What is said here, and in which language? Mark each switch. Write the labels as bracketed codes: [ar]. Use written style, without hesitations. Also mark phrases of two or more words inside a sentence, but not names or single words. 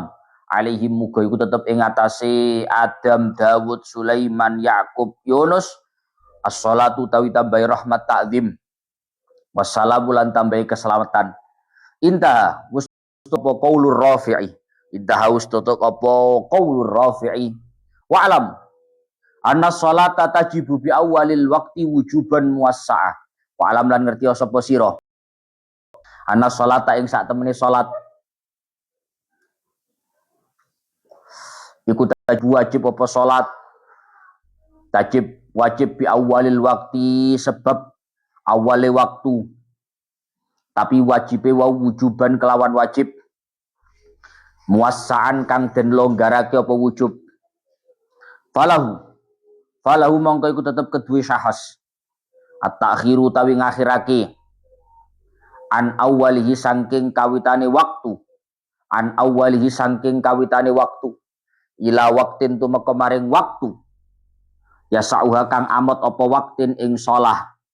[jv] Alaihim muga iku tetep ing atase Adam, Dawud, Sulaiman, Yaqub, Yunus as-sholatu tawi tambahi rahmat ta'zim wassalamu lan tambahi keselamatan. Intaha wis apa qaulur Rafi'i. Intaha wis tutuk apa qaulur Rafi'i. [ar] واعلم أن الصلاة تجب بأول الوقت وجوبا موسعا. واعلم [jv] lan ngerti sapa sira [ar] أن الصلاة [jv] ing sak temene salat iku wajib apa salat wajib [ar] بأول الوقت [jv] sebab awale waktu, tapi wajibe [ar] ووجوبا [jv] kelawan wajib muwassaan kang den longgarake apa wujub. Falahu mongko iku tetep kedue syahas at-ta'khiru tawi ngakhirake [ar] عن أوله [jv] saking kawitane waktu [ar] إلى وقت [jv] tumeka maring waktu ya sauha kang amot apa waktin ing shalah